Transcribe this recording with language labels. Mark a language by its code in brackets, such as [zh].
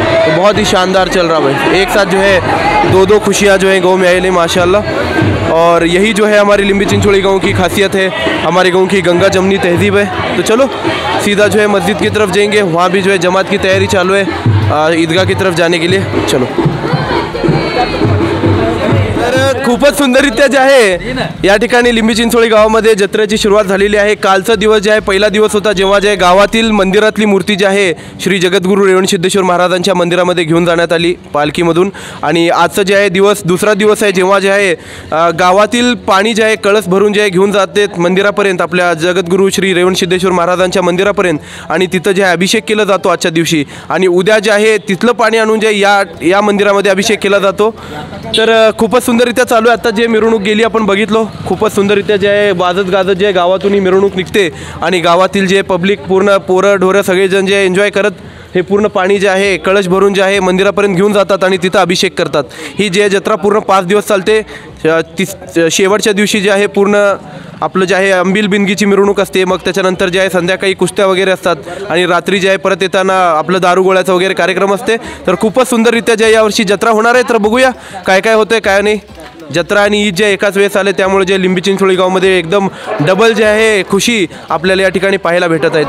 [hi] तो बहुत ही शानदार चल रहा भाई, एक साथ जो है दो खुशियाँ जो है गांव में आई माशाल्लाह। और यही जो है हमारी लिंबी चिंचोड़ी गांव की खासियत है, हमारे गांव की गंगा जमनी तहजीब है। तो चलो सीधा जो है मस्जिद की तरफ जाएंगे, वहाँ भी जो है जमात की तैयारी चालू है ईदगाह की तरफ जाने के लिए। [mr] चलो तर खूपच सुंदररित्या जे आहे या ठिकाणी लिंबी चिंचोळी गावामध्ये जत्रेची सुरुवात झालेली आहे। कालचा दिवस जे आहे पहिला दिवस होता, जेव्हा जे गावातील मंदिरातली मूर्ती जी आहे श्री जगद्गुरू रेवणसिद्धेश्वर महाराजांच्या मंदिरामध्ये घेऊन जाण्यात आली पालखीमधून, आणि आजचं जे आहे दिवस दुसरा दिवस आहे, जेव्हा जे आहे गावातील पाणी जे आहे कळस भरून जे आहे घेऊन जाते मंदिरापर्यंत, आपल्या जगद्गुरू श्री रेवणसिद्धेश्वर महाराजांच्या मंदिरापर्यंत, आणि तिथं जे आहे अभिषेक केला जातो आजच्या दिवशी, आणि उद्या जे आहे तिथलं पाणी आणून जे या मंदिरामध्ये अभिषेक केला जातो। तर खूपच सुंदररित्या चालू आहे। आता जे मिरवणूक गेली आपण बघितलो, खूपच सुंदररित्या जे आहे वाजत गाजत जे गावातून ही मिरवणूक निघते आणि गावातील जे पब्लिक पूर्ण पोरं ढोरं सगळेजण जे एन्जॉय करत हे पूर्ण पाणी जे आहे कळश भरून जे आहे मंदिरापर्यंत घेऊन जातात आणि तिथं अभिषेक करतात। ही जे जत्रा पूर्ण 5 दिवस चालते। शेवटच्या दिवशी जे आहे पूर्ण आपलं जे आहे अंबिल बिनगीची मिरवणूक असते, मग त्याच्यानंतर जे आहे संध्याकाळी कुस्त्या वगैरे असतात आणि रात्री जे आहे परत येताना आपलं दारू गोळ्याचा वगैरे कार्यक्रम असते। तर खूपच सुंदररित्या जे यावर्षी जत्रा होणार आहे। तर बघूया काय काय होतं काय नाही। जत्रा आणि ईद जे एकाच वेळेस आले, त्यामुळे जे लिंबी चिंचोळी गावामध्ये एकदम डबल जे आहे खुशी आपल्याला या ठिकाणी पाहायला भेटत आहे।